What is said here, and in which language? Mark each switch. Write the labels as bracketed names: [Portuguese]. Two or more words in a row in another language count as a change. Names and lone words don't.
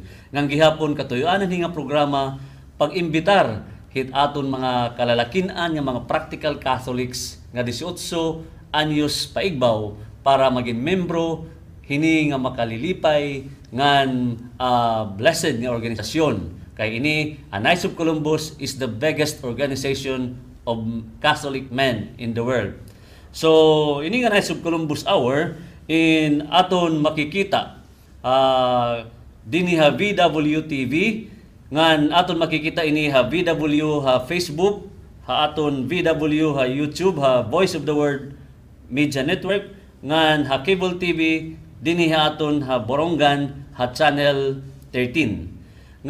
[Waray] Ngang gihapon katuyuan nga programa pag-imbitar hitaton mga kalalakinan nga mga [English] practical Catholics [Waray] nga 18 anyos paigbaw para maging membro hini nga makalilipay ngan blessed nga organisasyon. [English] Kay ini ang Knights of Columbus is the biggest organization of Catholic men in the world. [Waray] So ini nga Knights of Columbus Hour in aton makikita dinhi ha VWTV ngan aton makikita ini ha VW ha Facebook, ha aton VW ha YouTube, ha Voice of the Word Media Network, ngan ha Cable TV dinhi ha aton ha Borongan ha Channel 13.